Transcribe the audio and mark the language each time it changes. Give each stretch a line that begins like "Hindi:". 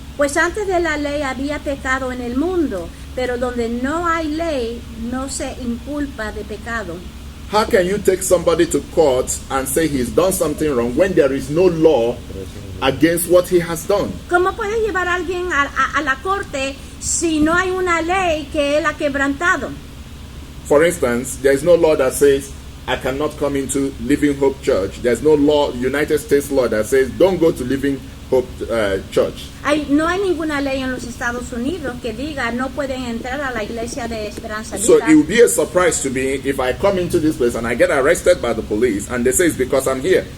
Spanish: Pues antes de la ley había pecado en el mundo, pero donde no hay ley no se inculpa de pecado.
English: How can you take somebody to court and say he's done something wrong when there is no law against what he has done?
Spanish: ¿Cómo puedes llevar a alguien a la corte si no hay una ley que él ha quebrantado?
English: For instance, there is no law that says I cannot come into Living Hope Church. There's no law, United States law, that says don't go to Living Hope Church.
Spanish: No hay ninguna ley en los Estados Unidos que diga no pueden entrar a la iglesia de Esperanza Vida.
English: So it will be a surprise to me if I come into this place and I get arrested by the police and they say it's because I'm here.